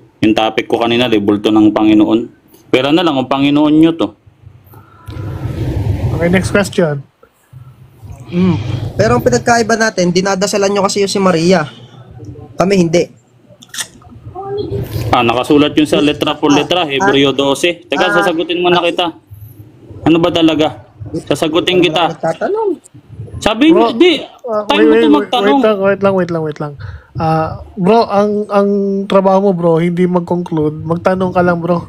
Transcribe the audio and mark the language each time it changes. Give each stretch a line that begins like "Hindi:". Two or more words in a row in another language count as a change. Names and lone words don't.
Filipino: Yung topic ko kanina, rebulto ng Panginoon. Pero na lang, kung Panginoon nyo to.
English: Okay, next question.
Filipino: Pero ang pinagkaiba natin, dinadasalan nyo kasi yung si Maria. Kami hindi. Nakasulat yun sa
Spanish: letra por letra,
Filipino: Hebreo 12. Teka, sasagutin mo na kita. Ano ba talaga? Sasagutin kita. Sabi nyo, di. Time mo ito magtanong. Wait lang. Bro, ang trabaho mo bro, hindi mag-conclude. Magtanong ka lang bro.